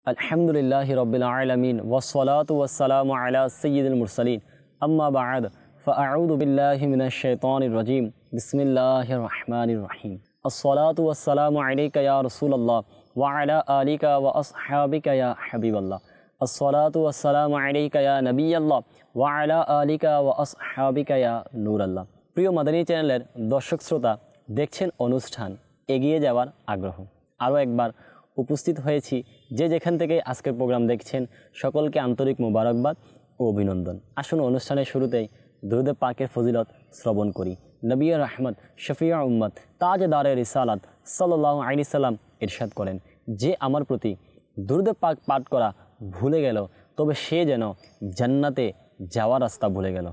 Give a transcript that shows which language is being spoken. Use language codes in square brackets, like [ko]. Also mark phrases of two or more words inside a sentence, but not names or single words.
[ar] الحمد لله رب العالمين والصلاة والسلام على سيد المرسلين أما بعد فأعوذ بالله من الشيطان الرجيم بسم الله الرحمن الرحيم الصلاة والسلام عليك يا رسول الله وعلى آلك وأصحابك يا حبيب الله الصلاة والسلام عليك يا نبي الله وعلى آلك وأصحابك يا نور الله. [bn] প্রিয় মাদানী চ্যানেলের দর্শক শ্রোতা देखছেন অনুষ্ঠান এগিয়ে যাওয়ার আগ্রহ। আরও একবার উপস্থিত হয়েছি যে যেখান থেকে আজকের প্রোগ্রাম দেখছেন সকলকে আন্তরিক মোবারকবাদ ও অভিনন্দন। আসুন অনুষ্ঠানের শুরুতেই দুরূদ পাকের ফজিলত শ্রবণ করি। নবী রহমত শফিয়া উম্মত তাজদারে রিসালাত [ar] صلى الله عليه سلم [bn] ইরশাদ করেন, যে আমার প্রতি দুরূদ পাক পাঠ করা ভুলে গেল তবে সে যেন জান্নাতে যাওয়ার রাস্তা ভুলে গেল।